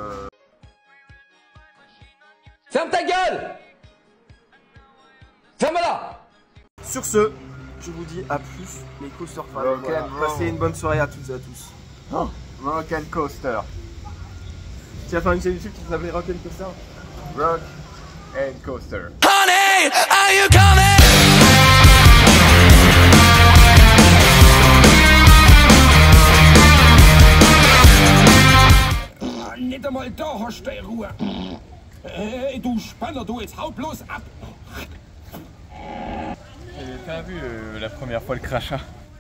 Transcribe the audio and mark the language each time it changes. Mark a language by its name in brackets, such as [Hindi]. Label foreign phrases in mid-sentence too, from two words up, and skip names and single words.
[French] Ferme ta gueule! Ferme-la! Sur ce, je vous dis à plus, les [English] coaster fans. [French] Voilà. Passez une bonne soirée à toutes et à tous. Oh, Rock and Coaster. Tu vas faire une chaîne YouTube qui s'appelle Rock and Coaster? Rock and Coaster. [English] Honey, are you coming? [German] Nicht einmal da hast du deine Ruhe. Hey, du Spanner, du, jetzt hau bloß ab. [French] J'ai pas vu la première fois le crachat.